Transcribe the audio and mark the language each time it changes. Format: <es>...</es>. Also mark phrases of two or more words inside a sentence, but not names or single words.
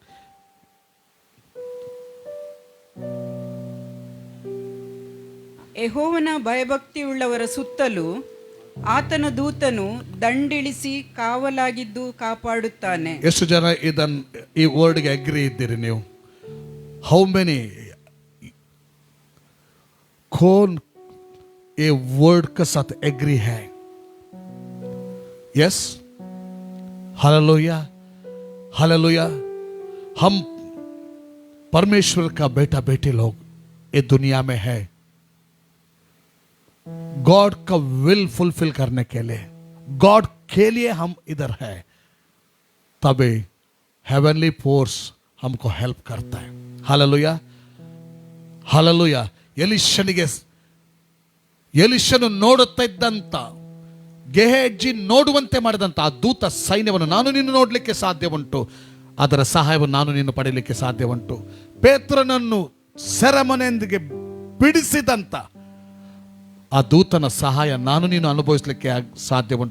<kn>ಯೆಹೋವನ ಭಯಭಕ್ತಿಯುಳ್ಳವರ ಸುತ್ತಲೂ ಆತನ ದೂತನು ದಂಡಿಳಿಸಿ ಕಾವಲಾಗಿದ್ದು ಕಾಪಾಡುತ್ತಾನೆ. ಎಷ್ಟು ಜನ ಈ ವರ್ಡ್ಗೆ ಅಗ್ರಿ ಇದ್ದೀರಿ ನೀವು?</kn> <en>how many</en> <hi>कौन ए वर्ड के साथ एग्री है? यस, हालेलुया, हालेलुया. हम परमेश्वर का बेटा बेटे लोग ये दुनिया में है गॉड का</hi> <en>will fulfil</en> <hi>करने के लिए, गॉड के लिए हम इधर है. तभी</hi> <en>heavenly force</en> <hi>हमको हेल्प करता है. हालेलुया,</hi> <kn>ಹಾಲೆಲೂಯಾ. ಎಲಿಷನು ನೋಡುತ್ತಾ ಇದ್ದಂತ, ಗೆಹಜಿ ನೋಡುವಂತೆ ಮಾಡಿದಂತ ಆ ದೂತ ಸೈನ್ಯವನ್ನು ನಾನು ನಿನ್ನ ನೋಡಲಿಕ್ಕೆ ಸಾಧ್ಯ ಉಂಟು, ಅದರ ಸಹಾಯವನ್ನು ನಾನು ನಿನ್ನ ಪಡೆಯಲಿಕ್ಕೆ ಸಾಧ್ಯ ಉಂಟು. ಪೇತ್ರನನ್ನು ಸೆರೆಮನೆಯೊಂದಿಗೆ ಬಿಡಿಸಿದಂತ ಆ ದೂತನ ಸಹಾಯ ನಾನು ನೀನು ಅನುಭವಿಸಲಿಕ್ಕೆ ಸಾಧ್ಯ ಉಂಟು.</kn>